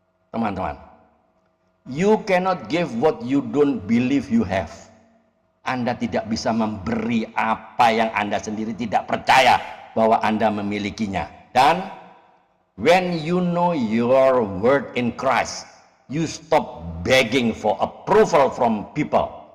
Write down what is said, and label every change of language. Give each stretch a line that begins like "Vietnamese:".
English: Teman-teman, you cannot give what you don't believe you have.
Indonesian: Anda tidak bisa memberi apa yang Anda sendiri tidak percaya bahwa Anda memilikinya.
English: Dan when you know your worth in Christ, you stop begging for approval from people.